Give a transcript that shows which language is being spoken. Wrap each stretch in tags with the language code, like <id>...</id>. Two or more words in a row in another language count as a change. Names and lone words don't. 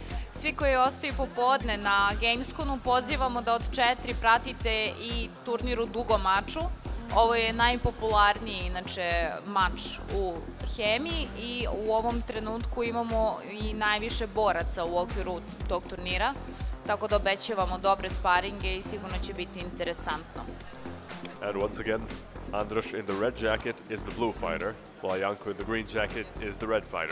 <sr>Svi koji ostaju popodne na Gamesconu pozivamo da od 4 pratite i turnir u dugom maču. Ovo je najpopularniji, inače, mač u Hemi i u ovom trenutku imamo i najviše boraca u okviru tog turnira, tako da obećavamo dobre sparinge i sigurno će biti interesantno.</sr> <en>And once again, Andros in the red jacket is the blue fighter, while Janko in the green jacket is the red fighter.</en>